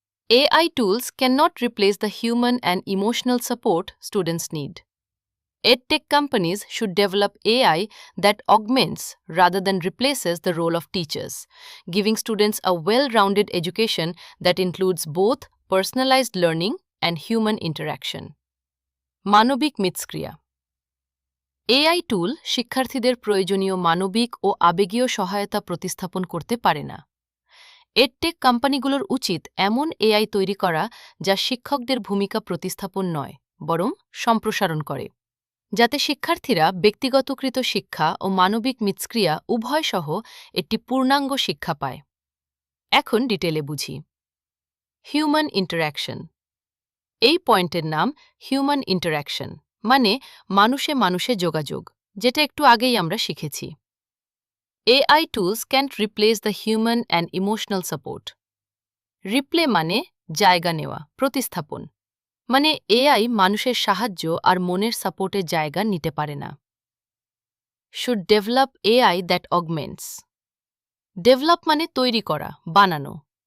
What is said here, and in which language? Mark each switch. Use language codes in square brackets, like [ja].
[en] AI tools cannot replace the human and emotional support students need. EdTech companies should develop AI that augments rather than replaces the role of teachers, giving students a well-rounded education that includes both personalized learning and human interaction. [bn] মানবিক মিথস্ক্রিয়া AI টুল শিক্ষার্থীদের প্রয়োজনীয় মানবিক ও আবেগীয় সহায়তা প্রতিস্থাপন করতে পারে না। এডটেক কোম্পানিগুলোর উচিত এমন AI তৈরি করা যা শিক্ষকদের ভূমিকা প্রতিস্থাপন নয়, বরং সম্প্রসারণ করে, যাতে শিক্ষার্থীরা ব্যক্তিগতকৃত শিক্ষা ও মানবিক মিথস্ক্রিয়া উভয় সহ একটি পূর্ণাঙ্গ শিক্ষা পায়। এখন ডিটেলে বুঝি। Human interaction. এই পয়েন্টের নাম হিউম্যান ইন্টারঅ্যাকশন, মানে মানুষে মানুষে যোগাযোগ, যেটা একটু আগেই আমরা শিখেছি। [en] AI tools can't replace the human and emotional support. [bn] Replay মানে জায়গা নেওয়া, প্রতিস্থাপন, মানে AI মানুষের সাহায্য আর মনের সাপোর্টের জায়গা নিতে পারে না। [en] Should develop AI that augments. [bn] Develop মানে তৈরি করা, বানানো।